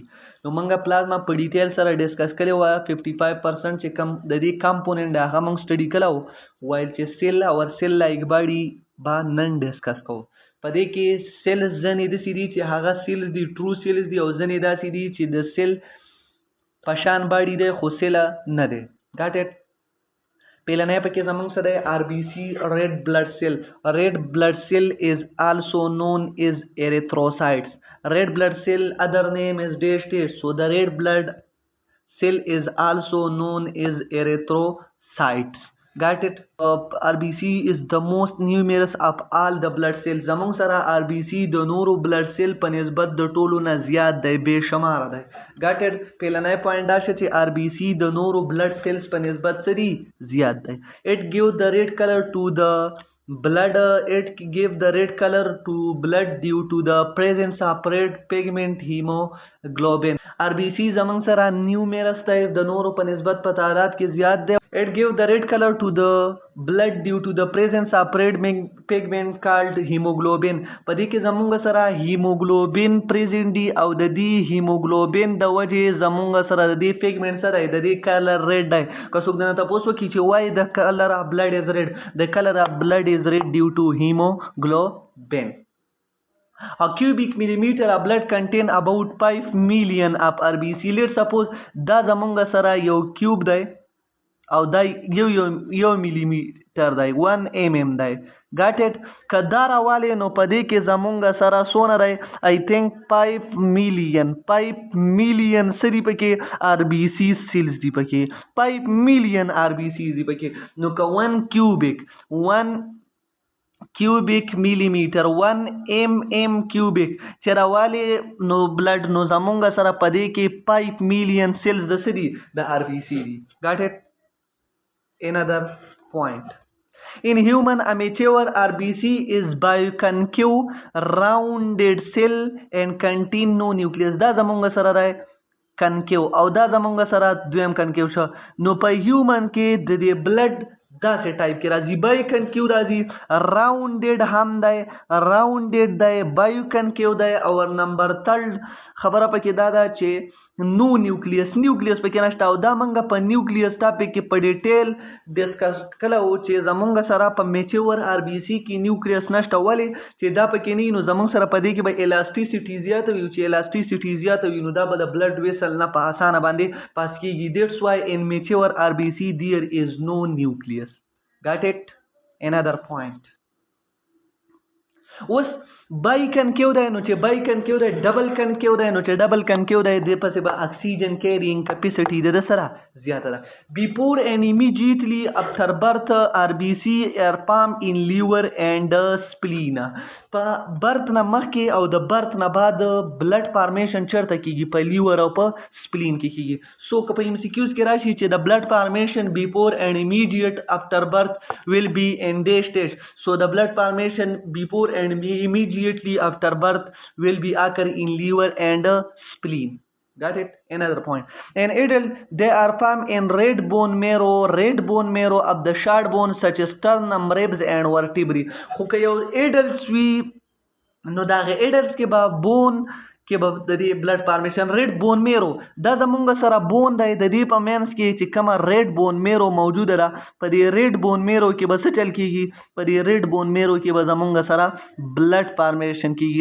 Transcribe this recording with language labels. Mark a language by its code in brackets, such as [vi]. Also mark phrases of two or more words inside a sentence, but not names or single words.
[ps] نو مونږ پلازما په ډیټیل سره ډسکس کړی و. 55% چې کم د دې کمپوننټ دی هغه مونږ سټډي کړی و، وایل چې سیل او [en] cell like body [ps] به نن ډسکس کوو. په دې کې سیلز ځنې داسې دي چې هغه سیلز دي [en] true cells [ps] دي، او ځنې داسې دي چې د سیل پشان باډي دی خو سیل نه دی. [en] Got it. [ps] پیلنی پکې زمونږ سره دی [en] RBC red blood cell. red blood cell is also known as erythrocytes. red blood cell other name is dash dash, so the red blood cell is also known as erythrocytes. Got it? RBC is the most numerous of all the blood cells. [ps] زمونږ سره RBC د نورو [en] blood cell [ps] په نسبت د ټولو نه زیات دی، بے شمار دی. [en] got it؟ [ps] پیلنی پوینټ دا شو چې RBC د نورو [en] blood cells [ps] په نسبت سری زیات دی. [en] it give the red color to the blood. It give the red color to blood due to the presence of red pigment hemoglobin. [ps] RBC زمونږ سره numerous دی، د نورو په نسبت په تعداد کې زیات دی. [en] It give the red color to the blood due to the presence of red pigment called hemoglobin. [ps] په دې کې زمونږ سره [en] hemoglobin present [ps] دی او د دې hemoglobin د وجې زمونږ سره د دې pigment سره د دې color red دی. که څوک دنه تاسو وکړي چې [en] why the color of blood is red? The color of blood is red due to hemoglobin. A cubic millimeter of blood contain about 5 million of RBC. Let's suppose [ps] دا زمونږ سره یو کیوب دی او دا یو ملی میټر دی، 1 mm دی. [en] Got it. [ps] که دا راوالی نو په دې کې زمونږ سره څونه دی؟ [en] I think [ps] 5 million سری پکې [en] RBC cells [ps] دی پکې، 5 million RBC دی پکې. نو که [en] 1 cubic millimeter 1 mm cubic [ps] چې راوالی نو بلډ، نو زمونږ سره په دې کې 5 million سیلز د سری د RBC دی. [en] Got it. Another point. In human, a mature RBC is biconcave rounded cell and contain no nucleus. [ps] دا زمونږ سره دی کنکیو او دا زمونږ سره دویم کنکیو شو. نو په هیومن کې د دې بلډ داسې ټایپ کې راځي، بایکنکیو راځي، راونډډ هم دی، راونډډ دی، بایکنکیو دی. او نمبر 3 خبره پکې دا ده چې نو نیوکلیس پکې نشته. او دا منګه په [en] nucleus topic [ps] کې په [en] detail discuss [ps] کله و چې زمونږ سره په [en] mature RBC [ps] کې نیوکلیس نشته. ولې چې دا پکې نه نو زمونږ سره په دې کې به الاسټیسیټي زیاته وي، چې الاسټیسیټي زیاته وي نو دا به د [en] blood vessel [ps] نه په اسانه باندې پاس کېږي. [en] That's why in mature RBC there is no nucleus. Got it. another point. [ps] اوس بایکنکیو دی، نو چې بایکنکیو دی [en] double concave [ps] دی، نو چې [en] double concave [ps] دی د پسې به [en] oxygen carrying capacity [ps] د سره زیاته ده. [en] before and immediately after birth RBC are form in liver and spleen. [ps] په برث نه مخکې او د برث نه بعد [en] blood formation [ps] چرته کیږي؟ په لیور او په سپلین کې کیږي. [en] سو [ps] که په [en] MCQs [ps] کې راشي چې د [en] blood formation before and immediate after birth will be in this stage. So the blood formation before and immediately after birth will be occur in liver and spleen. Got it? Another point. In adult, they are found in red bone marrow of the short bone such as sternum, ribs and vertebrae. [ps] خو که یو adults وي نو دا غي adults کې به بون کې به د دې [en] blood formation red bone marrow [ps] دا زمونږ سره بون دی. د دې په مینس کې چې کومه [en] red bone marrow [ps] موجوده ده، په دې [en] red bone marrow [ps] کې به څه چل کېږي؟ په دې [en] red bone marrow [ps] کې به زمونږ سره [en] blood formation [ps] کېږي.